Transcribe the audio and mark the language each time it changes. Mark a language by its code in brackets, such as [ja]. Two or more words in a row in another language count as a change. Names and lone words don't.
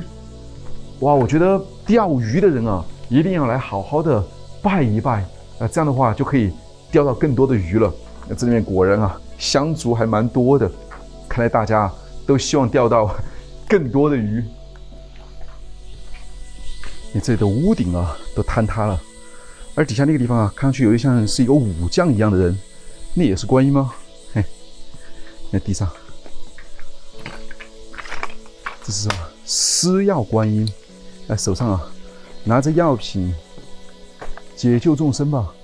[zh] 哇，我覺得釣魚的人啊，一定要來好好的拜一拜啊，這樣的話就可以釣到更多的魚了。那這裡面果然啊，香燭還蠻多的，看來大家都希望釣到更多的魚。你這裡的屋頂啊，都坍塌了，而底下那個地方啊，看上去有一像是一個武將一樣的人，那也是觀音嗎？嘿，那地上。這是什麼？施藥觀音，在手上啊拿着藥品，解救眾生吧。